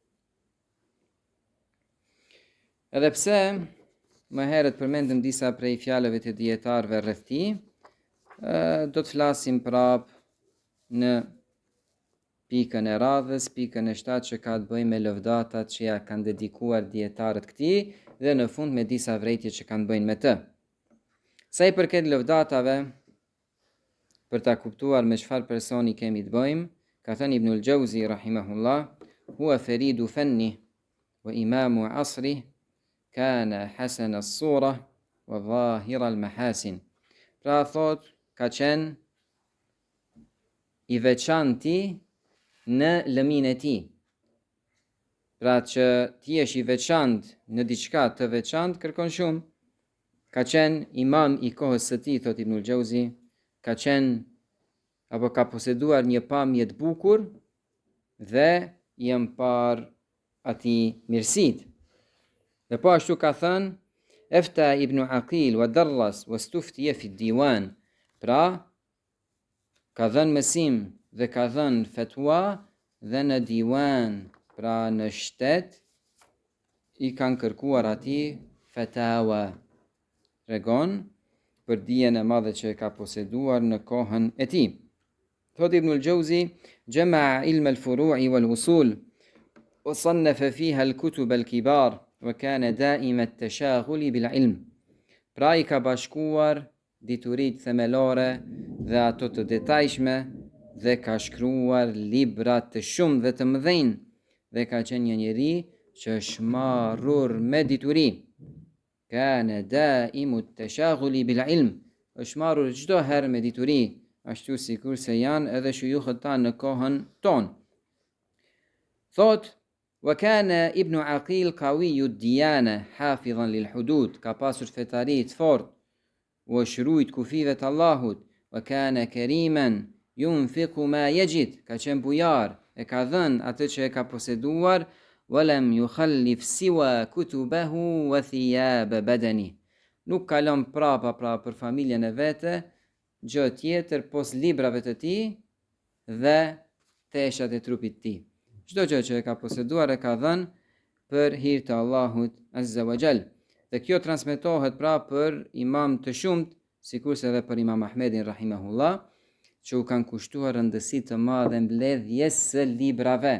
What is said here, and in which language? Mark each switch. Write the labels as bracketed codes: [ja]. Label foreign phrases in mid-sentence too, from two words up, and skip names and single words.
[sq] Edhe pse më herët përmendëm disa prej fjalëve të dietarëve rreth tij, do të flasim prap në pikën e radhës, pikën e 7 që ka të bëjë me lëvdatat që ja kanë dedikuar dietarët këtij, dhe në fund me disa vërejtje që kanë bëjnë me të. Sa i përket lëvdatave, për ta kuptuar me çfarë personi kemi të bëjmë, ka thënë Ibnul Jauzi rahimahullah, [ar] هو فريد فنه وإمام عصره كان حسن الصورة ظاهر المحاسن. [sq] Pra thot, ka qenë i veçanti në lëmin e tij. Pra që ti jesh i veçantë në diçka të veçantë kërkon shumë. Ka qenë imam i kohës së tij, thot Ibnul Gjauzi, ka qenë apo ka poseduar një pamje të bukur dhe i par atij mirësitë. Dhe po ashtu ka thënë [ar] أفتى ابن عقيل ودرس واستفتي في الديوان. [sq] Pra ka dhënë mësim dhe ka dhënë fatwa dhe në diwan, pra në shtet i kanë kërkuar atij fatawa. Tregon për dijen e madhe që ka poseduar në kohën e tij. Thot Ibnul Gjauzi, [ar] جمع علم الفروع والأصول وصنف فيها الكتب الكبار وكان دائم التشاغل بالعلم. [sq] Pra i ka bashkuar dituritë themelore dhe ato të detajshme dhe ka shkruar libra të shumë dhe të mëdhenj dhe ka qenë një njeri që është marrur me dituri. [ar] كان دائم التشاغل بالعلم, [sq] është marrur çdo herë me dituri, ashtu sikur se janë edhe shujukët tanë në kohën tonë. Thot, [ar] وكان ابن عقيل قوي الديانة حافظا للحدود, [sq] ka pasur fetari të fortë, u shrujt kufive të Allahut, [ar] وكان كريما ينفق ما يجد, [sq] ka qenë bujar, e ka dhënë atë që e ka poseduar, [ar] ولم يخلف سوى كتبه وثياب بدنه. [sq] Nuk ka lënë prapa për familjen e vete gjë tjetër pos librave të tij dhe teshat e trupit të tij. Çdo gjë që e ka poseduar e ka dhënë për hir të Allahut [ar] عز وجل. [sq] Dhe kjo transmetohet pra për imam të shumt, sikurse edhe për Imam Ahmedin rahimahullah, që u kanë kushtuar rëndësi të madhe mbledhjes së librave.